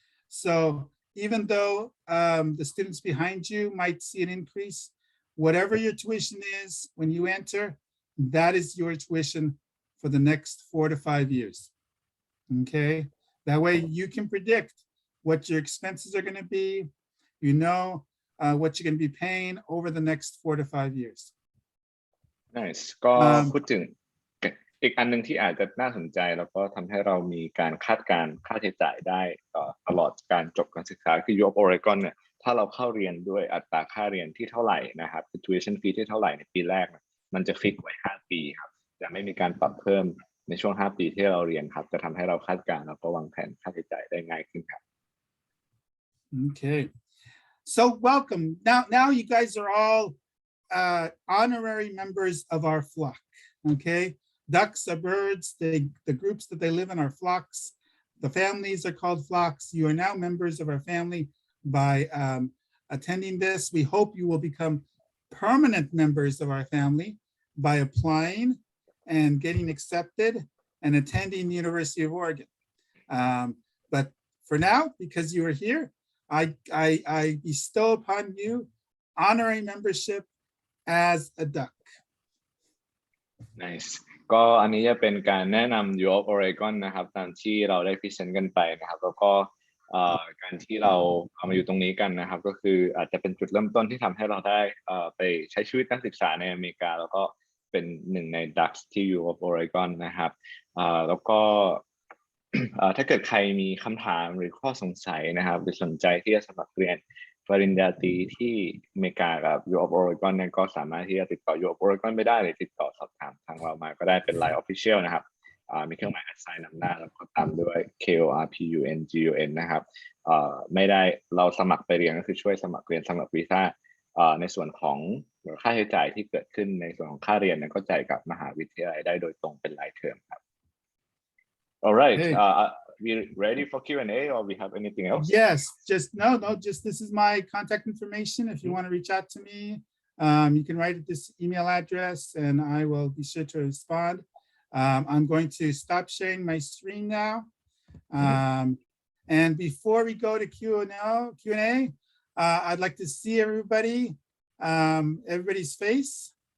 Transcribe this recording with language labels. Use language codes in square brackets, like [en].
[en] So even though the students behind you might see an increase, whatever your tuition is when you enter, that is your tuition for the next 4 to 5 years. Okay, that way you can predict what your expenses are going to be. You know what you're going to be paying over the next 4 to 5 years. Nice. [th] ก็พูดถึงอีกอันหนึ่งที่อาจจะน่าสนใจแล้วก็ทำให้เรามีการคาดการณ์ค่าใช้จ่ายได้ตลอดการจบการศึกษาคือ U of Oregon เนี่ยท ถ้าเราเข้าเรียนด้วยอัตราค่าเรียนที่เท่าไหร่นะครับ tuition fee ที่เท่าไหร่ในปีแรกมันจะฟิกไว้5 ปีครับจะไม่มีการปรับเพิ่มในช่วง5 ปีที่เราเรียนครับจะทำให้เราคาดการณ์แล้วก็วางแผนค่าใช้จ่ายได้ง่ายขึ้นครับ [en] Okay. So welcome. Now you guys are all honorary members of our flock. Okay. Ducks are birds. The groups that they live in are flocks. The families are called flocks. You are now members of our family by attending this. We hope you will become permanent members of our family by applying and getting accepted and attending the University of Oregon. But for now, because you are here, I bestow upon you honorary membership as a duck. Nice. [th] ก็อันนี้จะเป็นการแนะนำ U of Oregon นะครับตามที่เราได้พรีเซนต์กันไปนะครับแล้วก็การที่เรามาอยู่ตรงนี้กันนะครับก็คืออาจจะเป็นจุดเริ่มต้นที่ทำให้เราได้ไปใช้ชีวิตการศึกษาในอเมริกาแล้วก็เป็นหนึ่งใน Ducks ที่ U of Oregon นะครับแล้วก็ ถ้าเกิดใครมีคำถามหรือข้อสงสัยนะครับหรือสนใจที่จะสมัครเรียนปริญญาตรีที่อเมริกากับ U of Oregon เนี่ยก็สามารถที่จะติดต่อ U of Oregon ไม่ได้หรือติดต่อสอบถามทางเรามาก็ได้เป็น Line Official นะครับมีเครื่องหมาย @ นำหน้าแล้วก็ตามด้วย KORPUNGUN นะครับไม่ได้เราสมัครไปเรียนก็คือช่วยสมัครเรียนสำหรับวีซ่าในส่วนของค่าใช้จ่ายที่เกิดขึ้นในส่วนของค่าเรียนก็จ่ายกับมหาวิทยาลัยได้โดยตรงเป็นรายเทอมครับ [en] All right. Hey. We ready for Q&A or we have anything else? Yes, just just this is my contact information. If you want to reach out to me, you can write at this email address and I will be sure to respond. I'm going to stop sharing my screen now. And before we go to Q&A, I'd like to see everybody's face.